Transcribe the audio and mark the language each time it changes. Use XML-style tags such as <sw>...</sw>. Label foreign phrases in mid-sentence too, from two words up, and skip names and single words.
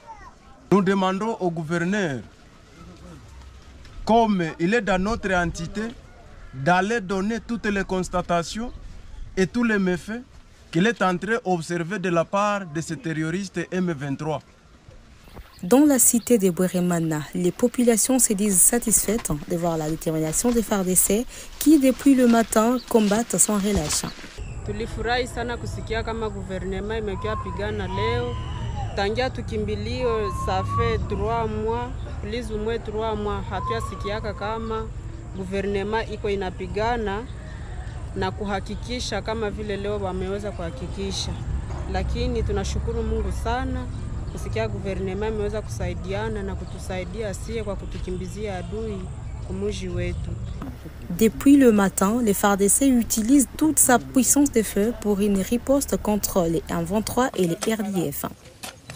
<fr>Nous demandons au gouverneur, comme il est dans notre entité, d'aller donner toutes les constatations et tous les méfaits qu'il est en train d'observer de la part de ces terroristes M23. Dans la cité de Bweremana, les populations se disent satisfaites de voir la détermination des FARDC qui, depuis le matin, combattent sans relâche.</fr> <sw>Tulifurahi sana kusikia kama gouvernement imekuwa pigana leo. Tangia tukimbilio</sw> <fr>ça fait 3 mois, plus ou moins 3 mois,</fr> <sw>hatuyasikiaka kama gouvernement iko inapigana na kuhakikisha kama vile leo wameweza kuhakikisha. Lakini tunashukuru Mungu sana kusikia gouvernement imeweza kusaidiana na kutusaidia sie kwa kutukimbizia adui kumuji wetu.</sw> <fr>Depuis le matin, les FARDC utilisent toute sa puissance de feu pour une riposte contre les M23 et les RDF.</fr>